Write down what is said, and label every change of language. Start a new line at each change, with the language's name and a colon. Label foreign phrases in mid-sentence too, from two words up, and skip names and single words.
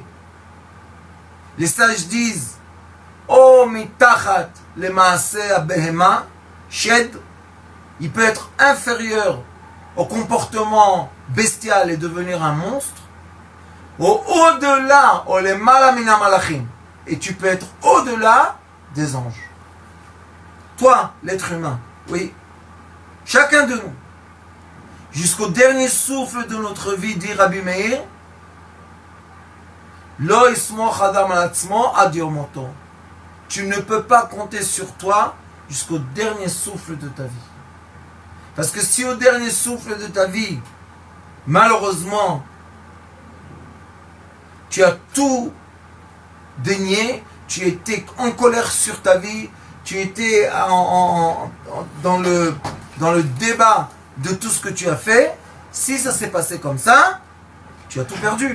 French: Les sages disent
Hebrew: או מתחת למעשה הבהמה שד,
French: il peut être inférieur au comportement bestial et devenir un monstre, Au-delà, et tu peux être au-delà des anges. Toi, l'être humain, oui, chacun de nous, jusqu'au dernier souffle de notre vie, dit Rabbi Meir,
Hebrew: לא יסמוך אדם על עצמו עד יום מותו.
French: Tu ne peux pas compter sur toi jusqu'au dernier souffle de ta vie. Parce que si au dernier souffle de ta vie, malheureusement, tu as tout dénié, tu étais en colère sur ta vie, tu étais dans le débat de tout ce que tu as fait, si ça s'est passé comme ça, tu as tout perdu.